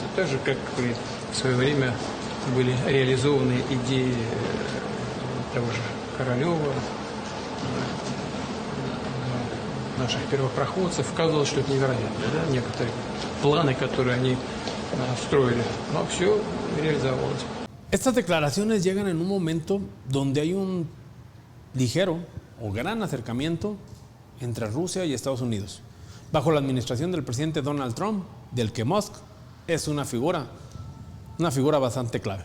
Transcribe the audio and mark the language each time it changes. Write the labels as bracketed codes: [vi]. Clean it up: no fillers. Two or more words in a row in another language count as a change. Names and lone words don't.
[ru] Так же, как и в свое время были реализованы идеи того же Королева, наших первопроходцев. Казалось, что это невероятно, да? Некоторые планы, которые они строили, но все реализовалось. [es] Estas declaraciones llegan en un momento donde hay un ligero o gran acercamiento entre Rusia y Estados Unidos, bajo la administración del presidente Donald Trump, del que Musk es una figura bastante clave.